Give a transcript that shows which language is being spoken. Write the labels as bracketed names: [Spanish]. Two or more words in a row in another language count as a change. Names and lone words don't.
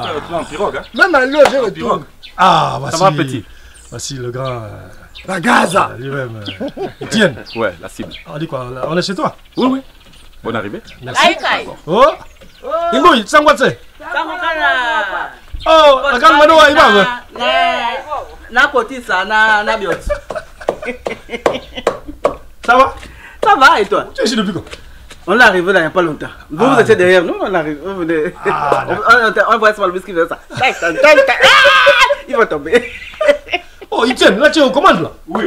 [French] Même à l'eau, j'ai retourné. Ah, voici. Ça va, petit? Voici le grand. La Gaza. Lui-même. Etienne. Ouais, la cible. On dit quoi? On est chez toi? Oui, oui. Bonne arrivée. Merci. Oh! Ingoi, Sangwatse. Oh, regarde Mano Aïba. [Lingala] Na kotisa na bioti. [French] Ça va? Ça va et toi? Tu es ici depuis quand? On est arrivé là il n'y a pas longtemps. Vous étiez derrière nous, on arrive. On voit ce bus qui fait ça. Il va tomber. Oh, Etienne, là tu es aux commandes là? Oui.